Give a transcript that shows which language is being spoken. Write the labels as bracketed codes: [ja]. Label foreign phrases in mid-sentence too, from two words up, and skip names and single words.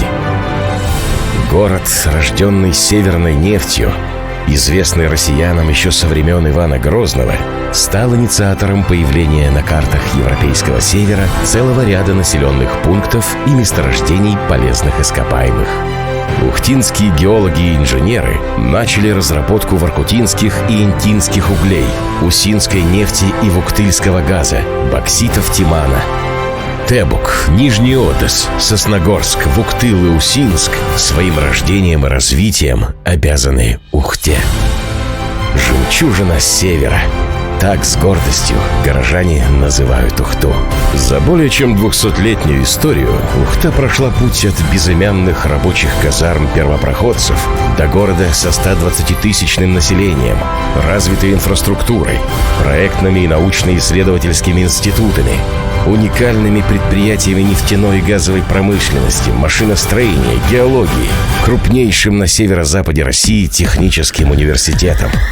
[ru] Город, рожденный северной нефтью, известный россиянам еще со времен Ивана Грозного, стал инициатором появления на картах Европейского Севера целого ряда населенных пунктов и месторождений полезных ископаемых. Ухтинские геологи и инженеры начали разработку воркутинских и интинских углей, усинской нефти и вуктыльского газа, бокситов Тимана. Тебук, Нижний Одесс, Сосногорск, Вуктыл и Усинск своим рождением и развитием обязаны Ухте. Жемчужина севера. Так с гордостью горожане называют Ухту. За более чем 200-летнюю историю Ухта прошла путь от безымянных рабочих казарм первопроходцев до города со 120-тысячным населением, развитой инфраструктурой, проектными и научно-исследовательскими институтами, уникальными предприятиями нефтяной и газовой промышленности, машиностроения, геологии, крупнейшим на северо-западе России техническим университетом.